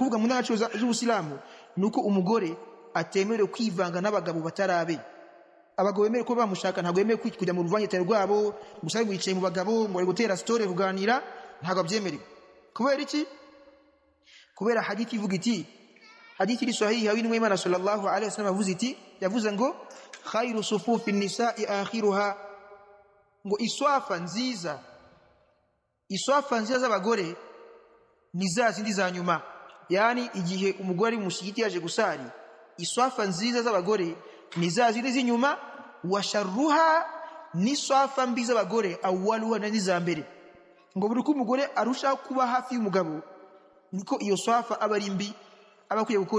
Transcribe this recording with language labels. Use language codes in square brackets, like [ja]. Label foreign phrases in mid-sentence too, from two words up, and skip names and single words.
[rw] ukuvuga mu ndangagaciro z'ubusilamu ni uko umugore atemerewe kwivanga n'abagabo batarabe abagabo bemerewe ko bamushaka ntabwo bemerewe kujya mu ruvangitirane rwabo gusa wicaye mu bagabo ngo bari gutera story ruganira ntabwo byemerewe kubera iki kubera hadithi ivuga iti hadithi iri sahihi y'intumwa y'Imana [ar] صلى الله عليه وسلم [rw] avuze iti yavuze ngo [ar] خير صفوف النساء آخرها [rw] ngo iswafa nziza z'abagore ni za zindi za nyuma yani igihe umugore ari mushigiti yaje gusari iswafa nziza z'abagore ni za zindi z'inyuma [ar] وشرها [rw] ni swafa mbi z'abagore awwaluha na za mbere ngo buri ko umugore arusha kuba hafi y'umugabo niko iyo swafa aba ari mbi abakwiye gukora